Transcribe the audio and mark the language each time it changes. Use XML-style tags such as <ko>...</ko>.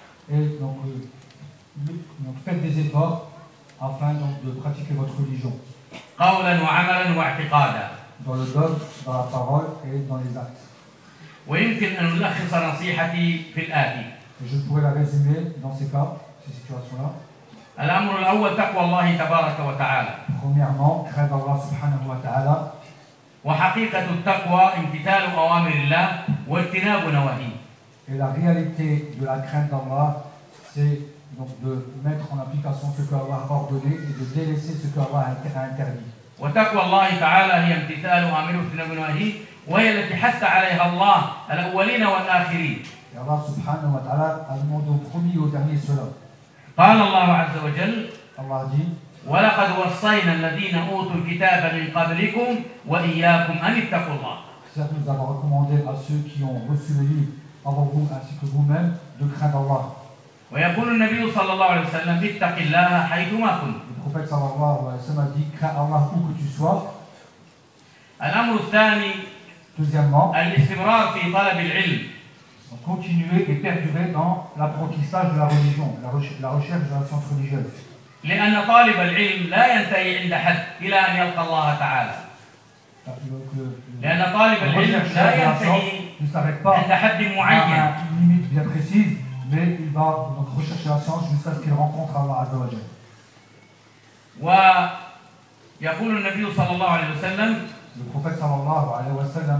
<fr>Et donc faites des efforts afin donc de pratiquer votre religion. Dans le dogme, dans la parole et dans les actes. Et je pourrais la résumer dans ces cas, ces situations-là.</fr> <ar>الأمر الأول تقوى الله تبارك وتعالى.</ar> <fr>Premièrement, crainte Allah</fr> <ar>سبحانه وتعالى. وحقيقة التقوى امتثال أوامر الله واجتناب نواهيه.</ar> <fr>Et la réalité de la crainte d'Allah, c'est donc de mettre en application ce que Allah a ordonné et de délaisser ce que Allah a interdit.</fr> <ar>وتقوى الله تعالى هي امتثال أوامره واجتناب نواهيه وهي التي حث عليها الله الأولين والآخرين.</ar> <fr>Et Allah</fr> <ar>سبحانه وتعالى</ar> <fr>a demandé au premier et au dernier cela.</fr> <ar>قال الله عز وجل الله جي ولقد وصينا الذين أوتوا الكتاب من قبلكم وإياكم أن اتقوا الله.</ar> <fr>Certes, nous avons recommandé à ceux qui ont reçu le livre avant vous ainsi que vous-même de craindre Allah.</fr> <ar>ويقول النبي صلى الله عليه وسلم اتق الله حيثما كنت.</ar> <fr>Le prophète</fr> <ar>صلى الله عليه وسلم</ar> <fr>a dit crains Allah où que tu sois.</fr> <ar>الأمر الثاني</ar> <fr>deuxièmement</fr> <ar>الاستمرار في طلب العلم.</ar> <fr>Continuer et perdurer dans l'apprentissage de la religion, la recherche de la science religieuse. Le rechercheur de la science ne s'arrête pas à une limite bien précise, mais il va donc rechercher la science jusqu'à ce qu'il rencontre Allah</fr> <ar>Azza wa Jal. يقول النبي صلى الله عليه وسلم</ar> <fr>البروفيت</fr> <ar>صلى الله عليه وسلم</ar>